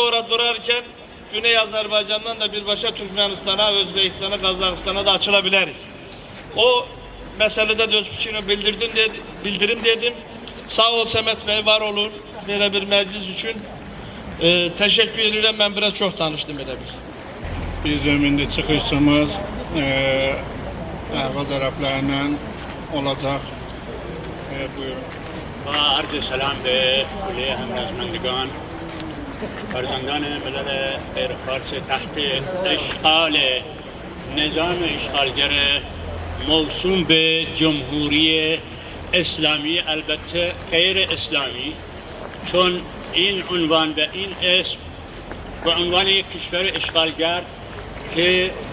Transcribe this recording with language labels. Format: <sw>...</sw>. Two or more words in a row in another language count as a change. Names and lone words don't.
<tr>Orada durarken Güney Azerbaycan'dan da birbaşa Türkmenistan'a, Özbekistan'a, Kazakstan'a da açılabiliriz. O meselede de öz fikrini bildirim dedim. Sağ ol Samet Bey, var olun. Böyle bir meclis için. Teşekkür ederim. Ben biraz çok tanıştım böyle bir.</tr> <az>Bizim indi çıxışımız Əhva tərəflərindən olacaq. Buyurun.</az> <fa>و عرض سلام به کل همرزمندگان فرزندان ملل غیر فارس تحت اشغال نظام اشغالگر موسوم به جمهوری اسلامی، البته غیر اسلامی، چون این عنوان و این اسم به عنوان یک کشور اشغالگر که</fa>